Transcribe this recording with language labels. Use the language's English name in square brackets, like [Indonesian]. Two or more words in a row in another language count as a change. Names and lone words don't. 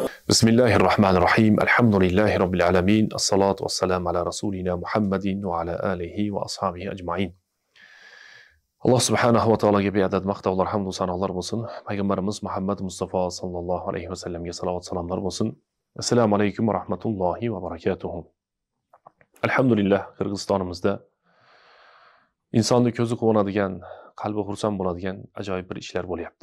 [Arabic] بسم الله الرحمن الرحيم. الحمد لله رب العالمين. الصلاة والسلام على رسولنا محمد وعلى آله وأصحابه أجمعين. [Uzbek] Alloh [Arabic] سبحانه وتعالى [Uzbek] beadad maqtovlar, hamd va sanolar bo'lsin. Payg'ambarimiz Muhammad Mustafa [Arabic] صلى الله عليه وسلم [Uzbek] salovat salomlar bo'lsin. [Arabic] السلام عليكم ورحمة الله وبركاته. [Uzbek] Alhamdulillah, Qirg'izistonimizda insonni ko'zi quvonadigan, qalbi xursand bo'ladigan ajoyib bir ishlar bo'lyapti.